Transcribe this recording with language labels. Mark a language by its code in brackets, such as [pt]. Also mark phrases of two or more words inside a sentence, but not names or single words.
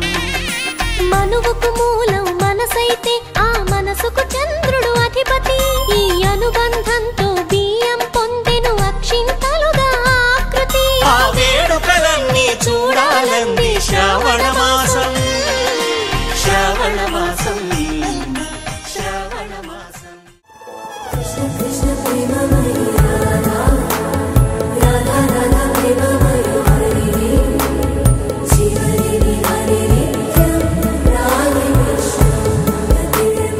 [te] మనువుకు మూలం మనసైతే ఆ మనసుకు చంద్రుడు అధిపతి ఈ అనుబంధంతో బియ్యం పొందెను అక్షింతలుగా ఆకృతి ఆ వేడుకలన్నీ చూడాలంది శ్రావణ మాసం శ్రావణ మాసం శ్రావణ మాసం [sa] कृष्ण प्रेम मय राधा राधा राधा प्रेम मय हरे शिव हरे हरे राधे कृष्ण राधे